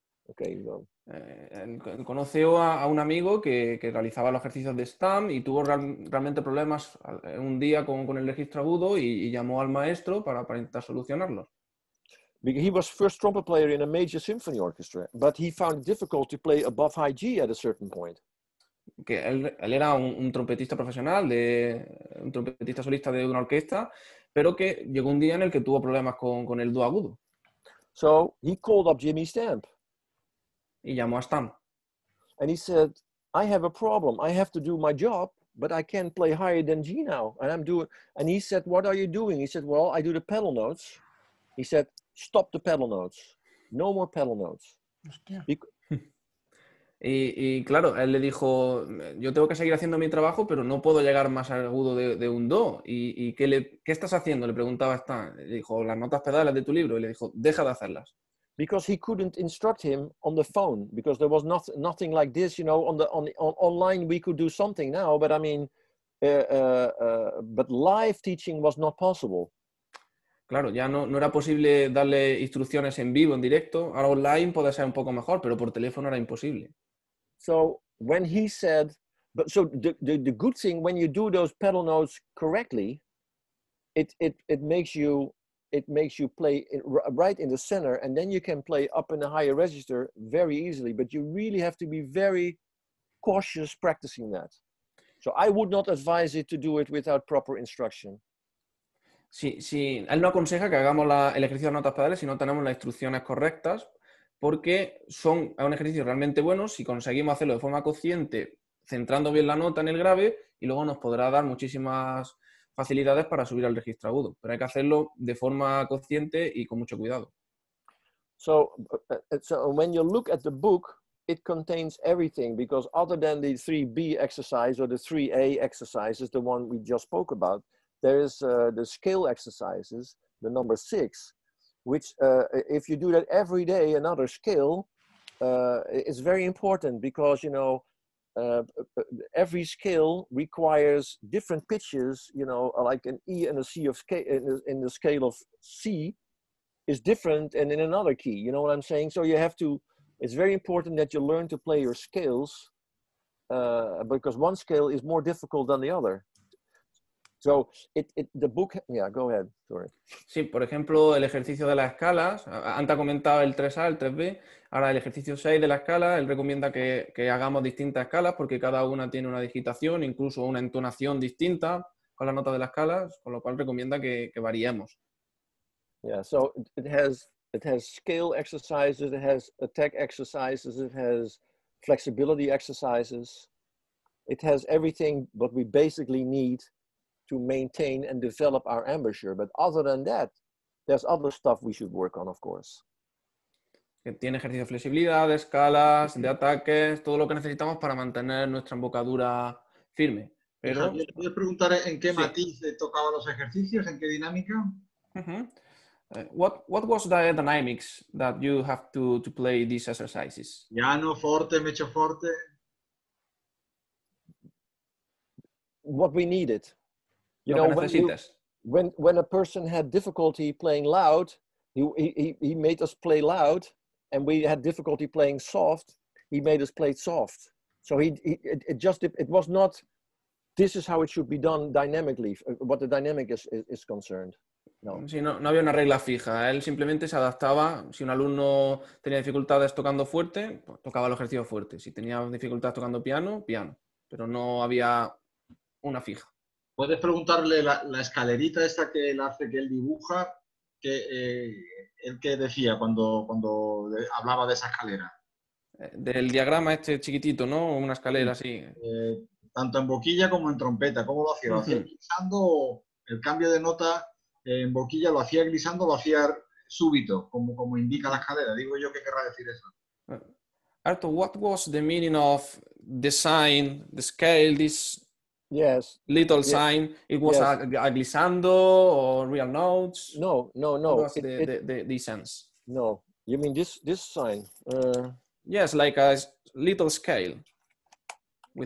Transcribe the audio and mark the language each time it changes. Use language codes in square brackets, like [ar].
[en] Okay, so. [es] Conoció a un amigo que realizaba los ejercicios de Stamp y tuvo realmente problemas un día con el registro agudo y llamó al maestro para intentar solucionarlos. [en] He was first trumpet player in a major symphony orchestra, but he found it difficult to play above high G at a certain point. [es] Que él era un trompetista profesional, un trompetista solista de una orquesta, pero que llegó un día en el que tuvo problemas con el do agudo. [en] So he called up Jimmy Stamp. [es] Y llamó a Stamp. [en] And he said, I have a problem. I have to do my job, but I can't play higher than G now. And he said, what are you doing? He said, well, I do the pedal notes. He said, stop the pedal notes. No more pedal notes. [es] Y claro, él le dijo, yo tengo que seguir haciendo mi trabajo, pero no puedo llegar más al agudo de un do. ¿Y qué estás haciendo? Le preguntaba a Stamp. Le dijo, las notas pedales de tu libro. Y le dijo, deja de hacerlas. [en] Because he couldn't instruct him on the phone, because there was nothing like this, you know, online we could do something now, but I mean, but live teaching was not possible. [es] Claro, ya no era posible darle instrucciones en vivo, en directo. Ahora online puede ser un poco mejor, pero por teléfono era imposible. [en] So when he said, but so the good thing when you do those pedal notes correctly, it makes you play right in the center, and then you can play up in a higher register very easily, but you really have to be very cautious practicing that. So I would not advise it to do it without proper instruction. [es] Sí, él no aconseja que hagamos el ejercicio de notas pedales si no tenemos las instrucciones correctas, porque es un ejercicio realmente bueno si conseguimos hacerlo de forma consciente, centrando bien la nota en el grave, y luego nos podrá dar muchísimas facilidades para subir al registro agudo, pero hay que hacerlo de forma consciente y con mucho cuidado. [en] So when you look at the book, it contains everything, because other than the 3B exercise or the 3A exercises, the one we just spoke about, there is the scale exercises, the number 6, which if you do that every day, another scale, is very important, because, you know, every scale requires different pitches, you know, like an E and a C of scale in the scale of C is different and in another key, you know what I'm saying? So you have to, it's very important that you learn to play your scales, because one scale is more difficult than the other. So the book, yeah, go ahead, sorry. [es] Sí, por ejemplo, el ejercicio de las escalas, antes ha comentado el 3A, el 3B, ahora el ejercicio 6 de la escala, él recomienda que hagamos distintas escalas porque cada una tiene una digitación, incluso una entonación distinta con las notas de las escalas, con lo cual recomienda que variemos. [en] Yeah, so it has scale exercises, it has attack exercises, it has flexibility exercises, it has everything what we basically need to maintain and develop our embouchure. But other than that, there's other stuff we should work on, of course. [es] Que tiene ejercicio de flexibilidad, de escalas, de ataques, todo lo que necesitamos para mantener nuestra embocadura firme. Pero, Javier, ¿puedes preguntar en qué sí. matiz tocaba los ejercicios, en qué dinámica? [en] What was the dynamics that you have to play these exercises? [es] Piano, forte, mecho forte. [en] What we needed. You [es] Lo [en] know, [es] que necesites. [en] when a person had difficulty playing loud, he made us play loud, and we had difficulty playing soft. He made us play soft. So it was not. This is how it should be done dynamically. What the dynamic is concerned. No. [es] Sí, no había una regla fija. Él simplemente se adaptaba. Si un alumno tenía dificultades tocando fuerte, pues tocaba el ejercicio fuerte. Si tenía dificultades tocando piano, piano. Pero no había una fija. Puedes preguntarle la escalerita esta que él hace, que él dibuja, el que decía cuando hablaba de esa escalera. Del diagrama este chiquitito, ¿no? Una escalera así. Tanto en boquilla como en trompeta. ¿Cómo lo hacía? ¿Lo hacía glissando? El cambio de nota en boquilla lo hacía glissando, lo hacía súbito, como indica la escalera. Digo yo, ¿qué querrá decir eso? [en] Arto, what was the meaning of the sign, the scale, this little sign? It was a glissando or real notes? No. What was the sense? No, you mean this sign? Yes, like a little scale with